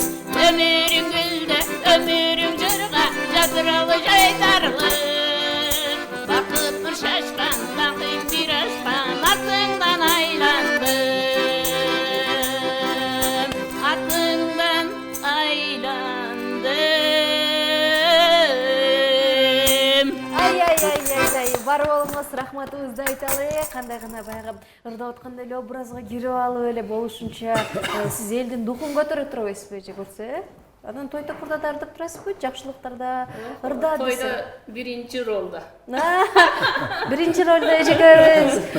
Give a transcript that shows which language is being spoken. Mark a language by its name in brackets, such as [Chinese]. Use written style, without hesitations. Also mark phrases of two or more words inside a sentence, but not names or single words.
[Kazakh] Өмірің гүлді, өмірің жырға, жадыралы жайдарлы бақыт бір шашқан, бақыт бір ашқан, атыңдан айландым, атыңдан айландым. Ай, бар болыңыз, рахматыңызды айталы. [Kyrgyz] Кандай гана баягы ырдап аткандай эле образга кирип алып эле болушунча сиз элдин духун көтөрө турбайсызбы же көрсө? Анан той топурда да ырдап турасызбы? Жакшылыктарда ырда десе. Тойда биринчи ролда. Биринчи ролду эжекебиз.